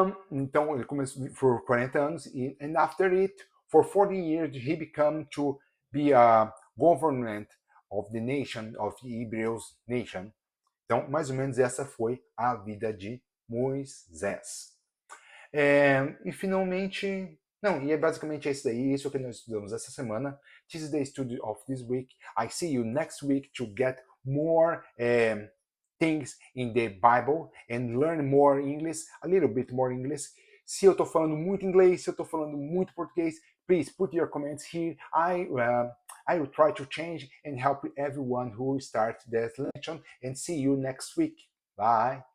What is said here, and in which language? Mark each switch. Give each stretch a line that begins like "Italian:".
Portuguese: Então, ele começou por 40 anos,
English: and after it, for 40 years, he became to be a government of the nation, of the Hebrews nation.
Portuguese: Então, mais ou menos essa foi a vida de Moisés. E finalmente, e é basicamente isso daí, isso que nós estudamos essa semana.
English: This is the study of this week. I see you next week to get more things in the Bible and learn more English, a little bit more English.
Portuguese: Se eu estou falando muito inglês, se eu estou falando muito português,
English: please put your comments here. I will try to change and help everyone who starts that lesson, and see you next week. Bye.